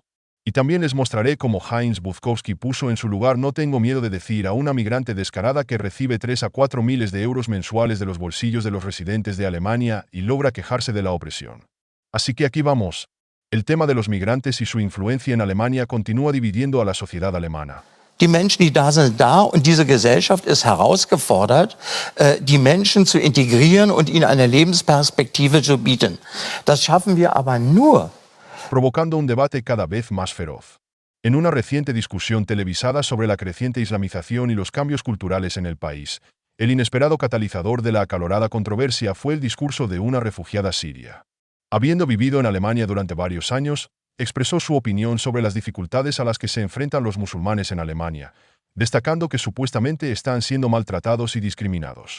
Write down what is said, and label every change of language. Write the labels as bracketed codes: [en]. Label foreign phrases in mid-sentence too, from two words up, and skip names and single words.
[es] Y también les mostraré cómo Heinz Buchkowski puso en su lugar "no tengo miedo de decir" a una migrante descarada que recibe 3 a 4 miles de euros mensuales de los bolsillos de los residentes de Alemania y logra quejarse de la opresión. Así que aquí vamos. El tema de los migrantes y su influencia en Alemania continúa dividiendo a la sociedad alemana. [de] Die Menschen, die da sind, da, und diese Gesellschaft ist herausgefordert, die Menschen zu integrieren und ihnen eine Lebensperspektive zu bieten. Das schaffen wir aber nur, [es] provocando un debate cada vez más feroz. En una reciente discusión televisada sobre la creciente islamización y los cambios culturales en el país, el inesperado catalizador de la acalorada controversia fue el discurso de una refugiada siria. Habiendo vivido en Alemania durante varios años, expresó su opinión sobre las dificultades a las que se enfrentan los musulmanes en Alemania, destacando que supuestamente están siendo maltratados y discriminados.